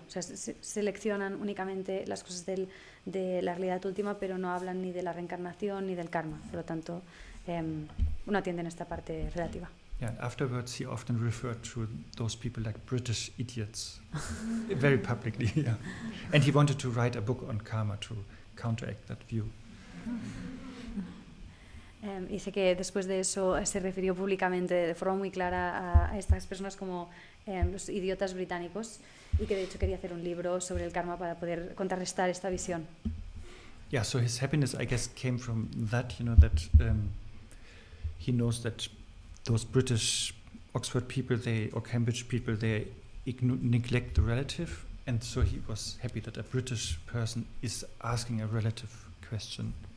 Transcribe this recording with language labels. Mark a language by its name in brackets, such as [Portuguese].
[Spanish] O sea, seleccionan únicamente las cosas de la realidad última, pero no hablan ni de la reencarnación ni del karma. Por lo tanto, no atienden esta parte relativa. [English] Yeah, afterwards he often referred to those people like British idiots, very publicly. Yeah, and he wanted to write a book on karma to counteract that view. [Spanish] Dice que después de eso se refirió públicamente de forma muy clara a estas personas como los idiotas británicos, y que de hecho quería hacer un libro sobre el karma para poder contrarrestar esta visión. [English] Yeah, so his happiness, I guess, came from that, that he knows that those British Oxford people, or Cambridge people, they neglect the relative, and so he was happy that a British person is asking a relative question.